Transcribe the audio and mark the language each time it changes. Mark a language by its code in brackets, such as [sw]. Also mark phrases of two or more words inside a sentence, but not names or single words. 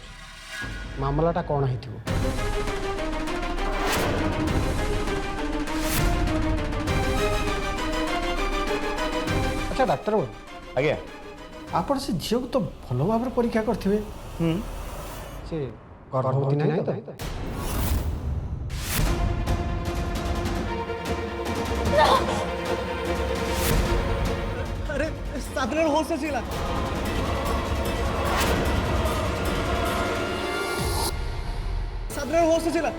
[or] ମାମଲାଟା କ'ଣ ହେଇଥିବ? ଆଚ୍ଛା ଡାକ୍ତର ବାବୁ, आज्ञा ଆପଣ ସେ ଝିଅକୁ ତ ଭଲ ଭାବରେ ପରୀକ୍ଷା କରିଥିବେ। ସେ ଗର୍ଭବତୀ ନାହିଁ ତ? [hi] अरे साधना होश से चिल्ला। साधना होश से चिल्ला।